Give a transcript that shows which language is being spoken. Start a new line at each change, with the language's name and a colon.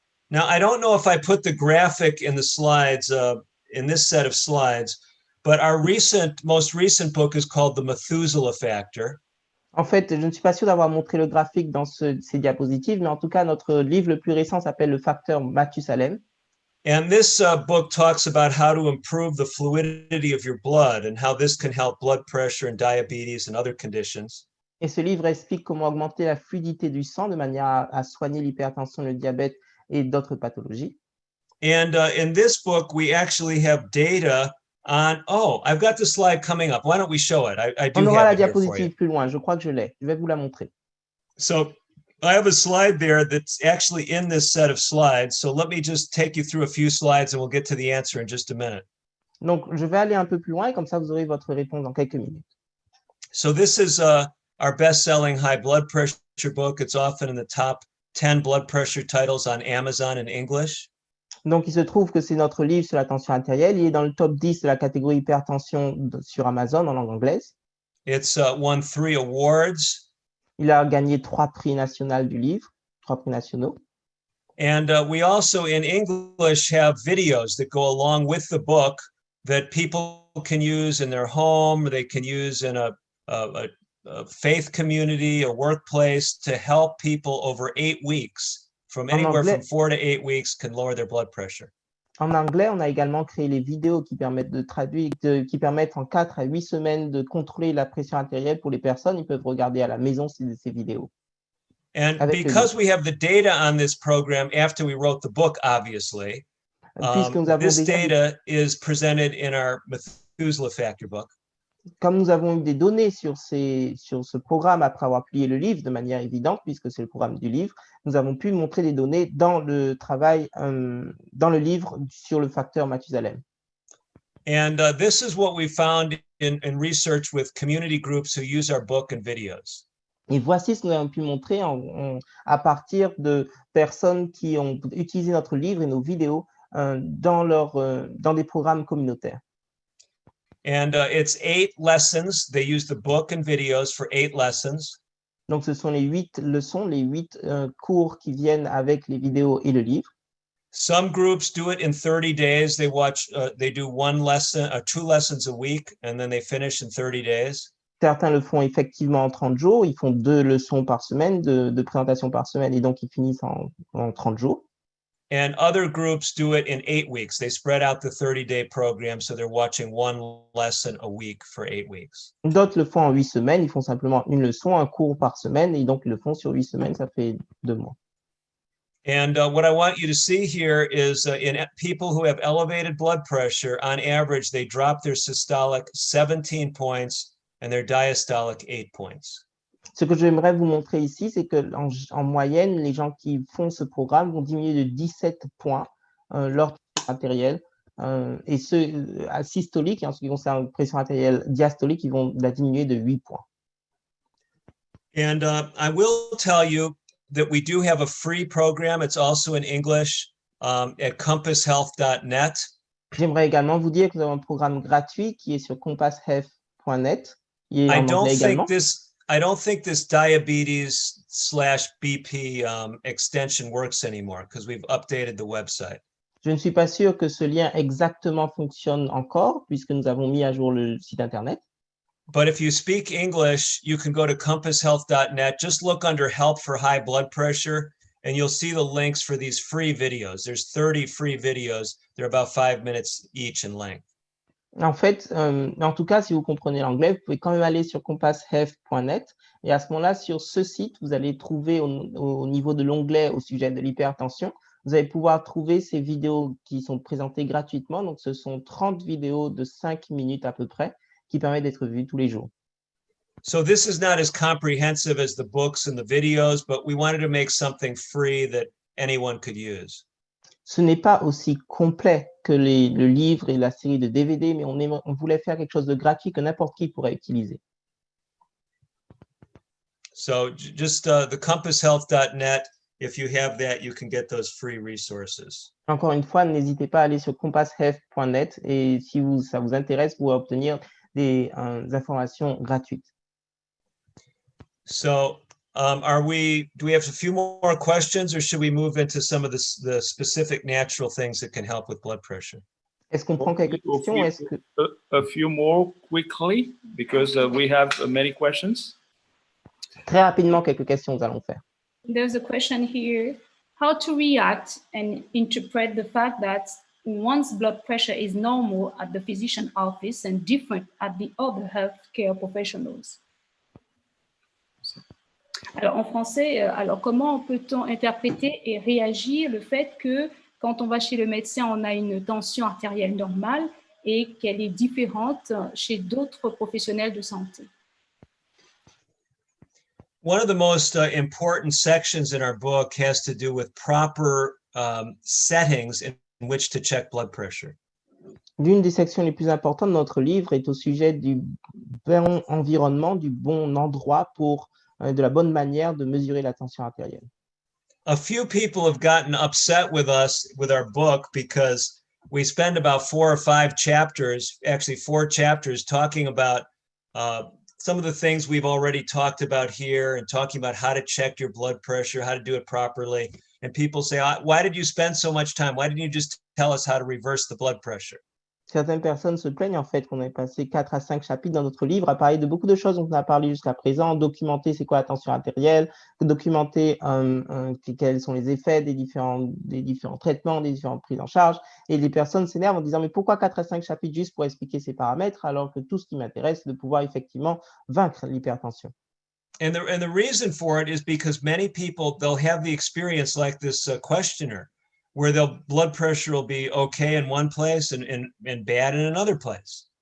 English: Now, I don't know if I put the graphic in the slides, in this set of slides, but our most recent book is called The Methuselah Factor.
French: En fait, je ne suis pas sûr d'avoir montré le graphique dans ces diapositives, mais en tout cas, notre livre le plus récent s'appelle Le facteur Mathusalem.
English: And this book talks about how to improve the fluidity of your blood and how this can help blood pressure and diabetes and other conditions.
French: Et ce livre explique comment augmenter la fluidité du sang de manière à soigner l'hypertension, le diabète et d'autres pathologies.
English: And in this book, we actually have data on, I've got the slide coming up. Why don't we show it? I do
French: On aura la
English: have it here for you.
French: diapositive plus loin, je crois que je l'ai. Je vais vous la montrer.
English: So I have a slide there that's actually in this set of slides. So let me just take you through a few slides and we'll get to the answer in just a minute.
French: Donc, je vais aller un peu plus loin et comme ça, vous aurez votre réponse dans quelques minutes.
English: So this is our best-selling high blood pressure book. It's often in the top 10 blood pressure titles on Amazon in English.
French: Donc, il se trouve que c'est notre livre sur la tension artérielle. Il est dans le top 10 de la catégorie hypertension sur Amazon en langue anglaise.
English: It's won 3 awards.
French: Il a gagné 3 prix nationaux du livre, 3 prix nationaux.
English: And we also in English have videos that go along with the book that people can use in their home. They can use in a faith community, a workplace to help people over 8 weeks. From anywhere from 4 to 8 weeks can lower their blood pressure.
French: En anglais, on a également créé les vidéos qui permettent de traduire, qui permettent en 4 à 8 semaines de contrôler la pression artérielle pour les personnes. Ils peuvent regarder à la maison ces vidéos.
English: And because we have the data on this program after we wrote the book, obviously, this data is presented in our Methuselah Factor book.
French: Comme nous avons eu des données sur ce programme après avoir publié le livre de manière évidente, puisque c'est le programme du livre, nous avons pu montrer des données dans le travail, dans le livre sur le facteur Mathusalem.
English: And this is what we found in research with community groups who use our book and videos.
French: Et voici ce que nous avons pu montrer à partir de personnes qui ont utilisé notre livre et nos vidéos dans des programmes communautaires.
English: And it's 8 lessons. They use the book and videos for 8 lessons.
French: Donc, ce sont les 8 leçons, les 8 cours qui viennent avec les vidéos et le livre.
English: Some groups do it in 30 days. They do 1 lesson, 2 lessons a week, and then they finish in 30 days.
French: Certains le font effectivement en 30 jours. Ils font 2 leçons par semaine, de présentation par semaine, et donc ils finissent en 30 jours.
English: And other groups do it in 8 weeks. They spread out the 30-day program, so they're watching 1 lesson a week for 8 weeks.
French: D'autres le font en 8 semaines. Ils font simplement une leçon, un cours par semaine, et donc ils le font sur 8 semaines. Ça fait 2 mois.
English: And what I want you to see here is in people who have elevated blood pressure, on average, they drop their systolic 17 points and their diastolic 8 points.
French: Ce que j'aimerais vous montrer ici, c'est qu'en moyenne, les gens qui font ce programme vont diminuer de 17 points leur pression artérielle. Et ceux systoliques, en ce qui concerne la pression artérielle diastolique, ils vont la diminuer de 8 points.
English: And I will tell you that we do have a free program. It's also in English at compasshealth.net.
French: J'aimerais également vous dire que nous avons un programme gratuit qui est sur compasshealth.net. Il est en anglais également.
English: I don't think this diabetes/BP extension works anymore because we've updated the website.
French: Je ne suis pas sûr que ce lien exactement fonctionne encore puisque nous avons mis à jour le site internet.
English: But if you speak English, you can go to compasshealth.net. Just look under help for high blood pressure and you'll see the links for these free videos. There's 30 free videos. They're about 5 minutes each in length.
French: En fait, en tout cas, si vous comprenez l'anglais, vous pouvez quand même aller sur compasshealth.net et à ce moment-là, sur ce site, vous allez trouver au niveau de l'onglet au sujet de l'hypertension, vous allez pouvoir trouver ces vidéos qui sont présentées gratuitement. Donc, ce sont 30 vidéos de 5 minutes à peu près qui permettent d'être vues tous les jours.
English: So this is not as comprehensive as the books and the videos, but we wanted to make something free that anyone could use.
French: Ce n'est pas aussi complet que le livre et la série de DVD, mais on voulait faire quelque chose de gratuit que n'importe qui pourrait utiliser.
English: So just the compasshealth.net, if you have that, you can get those free resources.
French: Encore une fois, n'hésitez pas à aller sur compasshealth.net et si ça vous intéresse, vous pouvez obtenir des informations gratuites.
English: So do we have a few more questions or should we move into some of the specific natural things that can help with blood pressure?
French: Est-ce qu'on prend quelques questions?
English: A few more quickly because we have many questions.
French: Très rapidement, quelques questions nous allons faire.
English: There's a question here. How to react and interpret the fact that one's blood pressure is normal at the physician office and different at the other healthcare professionals?
French: Alors, en français, comment peut-on interpréter et réagir le fait que quand on va chez le médecin, on a une tension artérielle normale et qu'elle est différente chez d'autres professionnels de santé?
English: One of the most important sections in our book has to do with proper settings in which to check blood pressure.
French: L'une des sections les plus importantes de notre livre est au sujet du bon environnement, du bon endroit de la bonne manière de mesurer la tension artérielle.
English: A few people have gotten upset with us with our book because we spend about 4 or 5 chapters, actually 4 chapters, talking about some of the things we've already talked about here and talking about how to check your blood pressure, how to do it properly. And people say, why did you spend so much time? Why didn't you just tell us how to reverse the blood pressure?
French: Certaines personnes se plaignent en fait qu'on ait passé 4 à 5 chapitres dans notre livre à parler de beaucoup de choses dont on a parlé jusqu'à présent, documenter c'est quoi la tension artérielle, documenter quels sont les effets des différents traitements, des différentes prises en charge. Et les personnes s'énervent en disant mais pourquoi 4 à 5 chapitres juste pour expliquer ces paramètres alors que tout ce qui m'intéresse c'est de pouvoir effectivement vaincre l'hypertension.
English: And the reason for it is because many people, they'll have the experience like this questioner, where their blood pressure will be okay in one place and bad in another place.